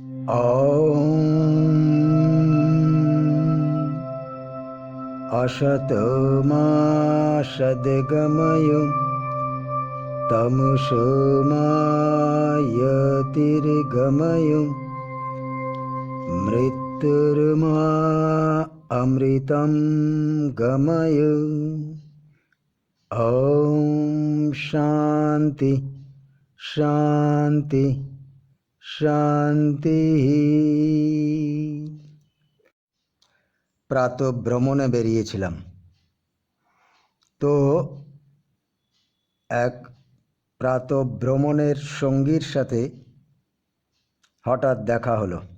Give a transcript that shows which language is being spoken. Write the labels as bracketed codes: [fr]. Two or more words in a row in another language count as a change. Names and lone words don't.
[sa] असतो मा सद्गमय तमसो मा ज्योतिर्गमय मृत्युर्मा अमृतं गमय। ओम शांति शांति शांति। [bn] প্রাতঃ ভ্রমণে বেরিয়েছিলাম, তো এক প্রাতঃ ভ্রমণের সঙ্গীর সাথে হঠাৎ দেখা হলো।